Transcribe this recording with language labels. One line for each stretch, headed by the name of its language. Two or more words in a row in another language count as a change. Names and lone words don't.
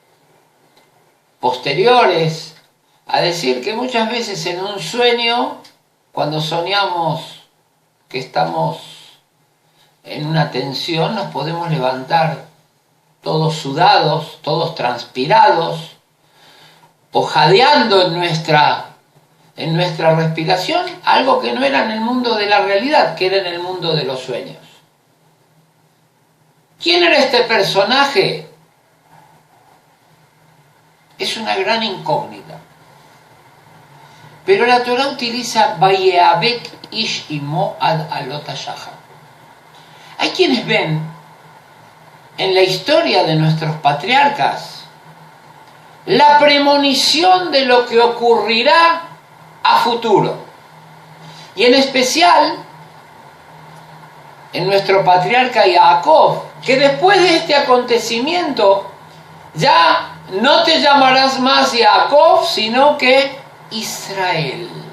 Spanish: posteriores a decir que muchas veces en un sueño, cuando soñamos que estamos en una tensión, nos podemos levantar todos sudados, todos transpirados, o jadeando en nuestra respiración, algo que no era en el mundo de la realidad, que era en el mundo de los sueños. ¿Quién era este personaje? Es una gran incógnita. Pero la Torah utiliza
Hebrew: ויאבק איש עמו עד עלות השחר.
Spanish: Hay quienes ven en la historia de nuestros patriarcas la premonición de lo que ocurrirá a futuro. Y en especial en nuestro patriarca Jacob, que después de este acontecimiento ya no te llamarás más Jacob, sino que Israel.